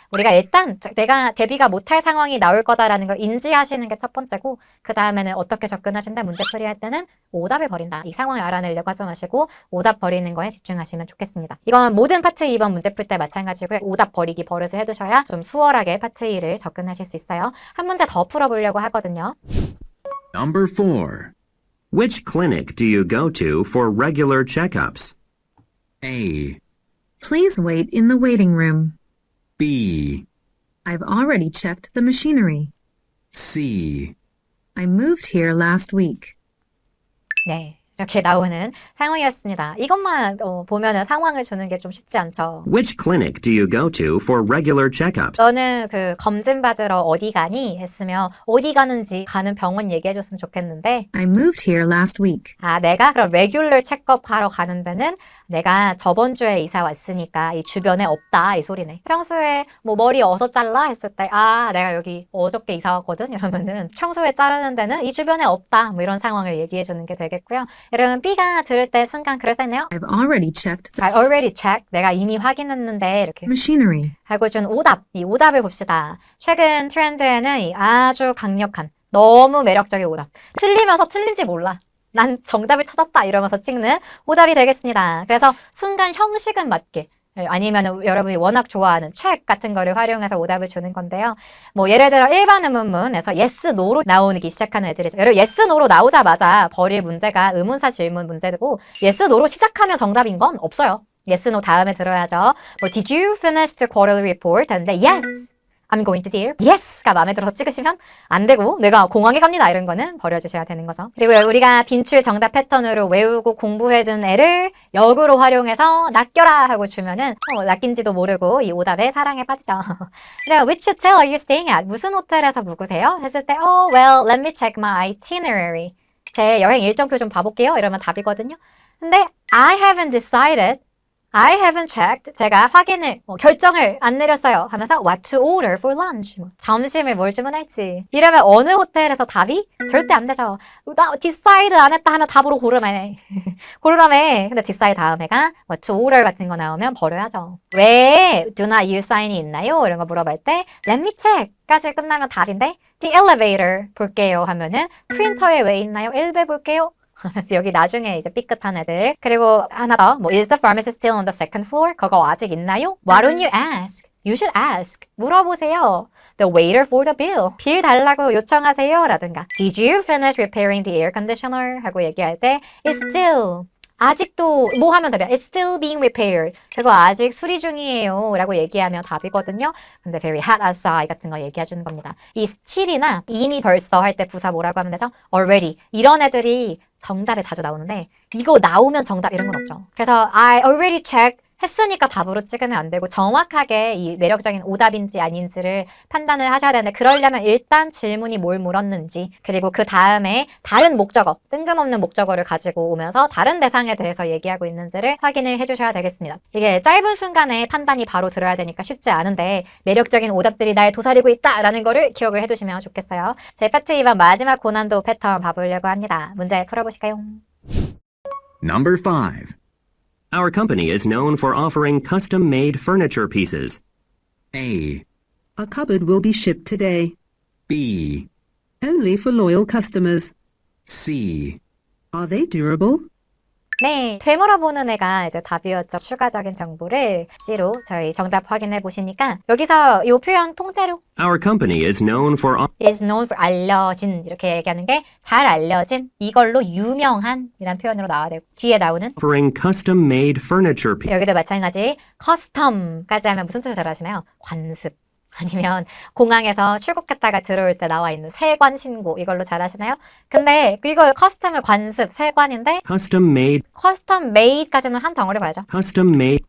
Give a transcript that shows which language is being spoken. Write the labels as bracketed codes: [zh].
[ko] 우리가 일단 내가 대비가 못할 상황이 나올 거다라는 걸 인지하시는 게 첫 번째고 그 다음에는 어떻게 접근하신다 문제 풀이할 때는 오답을 버린다. 이 상황을 알아내려고 하지 마시고 오답 버리는 거에 집중하시면 좋겠습니다. 이건 모든 파트 2번 문제 풀 때 마찬가지고요. 오답 버리기 버릇을 해두셔야 좀 수월하게 파트 2를 접근하실 수 있어요. 한 문제 더 풀어보려고 하거든요. [en] Number 4. Which clinic do you go to for regular checkups? A, Please wait in the waiting room. B, I've already checked the machinery. C, I moved here last week. [ko] 네, 이렇게 나오는 상황이었습니다. 이것만 보면은 상황을 주는 게 좀 쉽지 않죠. [en] Which clinic do you go to for regular checkups? [ko] 너는 그 검진 받으러 어디 가니? 했으면 어디 가는지 가는 병원 얘기해줬으면 좋겠는데 [en] I moved here last week. [ko] 아 내가 그럼 레귤러 체크업 하러 가는 데는 내가 저번 주에 이사 왔으니까 이 주변에 없다 이 소리네. 평소에 뭐 머리 어디서 잘라 했을 때 아 내가 여기 어저께 이사 왔거든 이러면은 평소에 자르는 데는 이 주변에 없다 뭐 이런 상황을 얘기해 주는 게 되겠고요. 여러분 B가 들을 때 순간 그랬었네요. [en] I've already checked the I already checked. [ko] 내가 이미 확인했는데 이렇게 [en] machinery. [ko] 하고 준 오답. 이 오답을 봅시다. 최근 트렌드에는 이 아주 강력한 너무 매력적인 오답. 틀리면서 틀린지 몰라. 난 정답을 찾았다 이러면서 찍는 오답이 되겠습니다. 그래서 순간 형식은 맞게 아니면 여러분이 워낙 좋아하는 check 같은 거를 활용해서 오답을 주는 건데요. 뭐 예를 들어 일반 의문문에서 yes, no로 나오기 시작하는 애들이죠. 여러분 yes, no로 나오자마자 버릴 문제가 의문사 질문 문제고 yes, no로 시작하면 정답인 건 없어요. yes, no 다음에 들어야죠. 뭐 [en] did you finish the quarterly report? [ko] 하는데 [en] yes. I'm going to dear. [ko] Yes가 마음에 들어서 찍으시면 안 되고 내가 공항에 갑니다 이런 거는 버려주셔야 되는 거죠. 그리고 우리가 빈출 정답 패턴으로 외우고 공부해둔 애를 역으로 활용해서 낚여라 하고 주면은 낚인지도 모르고 이 오답에 사랑에 빠지죠. 그래요. [en] Which hotel are you staying at? [ko] 무슨 호텔에서 묵으세요? 했을 때 [en] well, let me check my itinerary. [ko] 제 여행 일정표 좀 봐볼게요. 이러면 답이거든요. [en] 근데 I haven't decided. I haven't checked. [ko] 제가 결정을 안 내렸어요. 하면서 [en] what to order for lunch. [ko] 점심을 뭘 주문할지. 이러면 어느 호텔에서 답이 절대 안 되죠. 나 decide 안 했다 하면 답으로 고르라며. 고르라며. 근데 decide 다음에가 [en] what to order [ko] 같은 거 나오면 버려야죠. 왜 [en] do not use sign이 있나요? [ko] 이런 거 물어볼 때 [en] let me check [ko] 까지 끝나면 답인데 [en] the elevator [ko] 볼게요 하면은 프린터에 왜 있나요? 엘베 볼게요. 여기 나중에 이제 삐끗한 애들. 그리고 하나 더. [en] is the pharmacy still on the second floor? [ko] 그거 아직 있나요? [en] Why don't you ask? You should ask. [ko] 물어보세요. [en] The waiter for the bill. [ko] 빌 달라고 요청하세요. 라든가. [en] Did you finish repairing the air conditioner? 하고 얘기할 때 It's still. [ko] 아직도 뭐 하면 답이야? [en] It's still being repaired. [ko] 그거 아직 수리 중이에요. 라고 얘기하면 답이거든요. 근데 [en] very hot outside [ko] 같은 거 얘기해 주는 겁니다. 이 still이나 이미 벌써 할 때 부사 뭐라고 하면 되죠? [en] already. [ko] 이런 애들이 정답에 자주 나오는데 이거 나오면 정답 이런 건 없죠. 그래서 [en] I already checked [ko] 했으니까 답으로 찍으면 안 되고 정확하게 이 매력적인 오답인지 아닌지를 판단을 하셔야 되는데 그러려면 일단 질문이 뭘 물었는지 그리고 그 다음에 다른 목적어, 뜬금없는 목적어를 가지고 오면서 다른 대상에 대해서 얘기하고 있는지를 확인을 해주셔야 되겠습니다. 이게 짧은 순간에 판단이 바로 들어야 되니까 쉽지 않은데 매력적인 오답들이 날 도사리고 있다라는 거를 기억을 해두시면 좋겠어요. 제 파트 2번 마지막 고난도 패턴 봐보려고 합니다. 문제 풀어보실까요? [en] Number 5. Our company is known for offering custom-made furniture pieces. A, A cupboard will be shipped today. B, Only for loyal customers. C. Are they durable? [ko] 네, 되물어보는 애가 이제 답이었죠. 추가적인 정보를 C로 저희 정답 확인해 보시니까 여기서 이 표현 통째로 [en] Our company is known for is known for [ko] 알려진 이렇게 얘기하는 게 잘 알려진 이걸로 유명한 이란 표현으로 나와야 되고 뒤에 나오는 [en] offering custom-made furniture pieces. [ko] 여기도 마찬가지 커스텀까지 하면 무슨 뜻을 잘 아시나요? 관습 아니면 공항에서 출국했다가 들어올 때 나와 있는 세관 신고 이걸로 잘 아시나요? 근데 이거 커스텀을 관습 세관인데 [en] Custom-made, [ko] 커스텀 메이드까지는 한 덩어리 봐야죠. [en] custom-made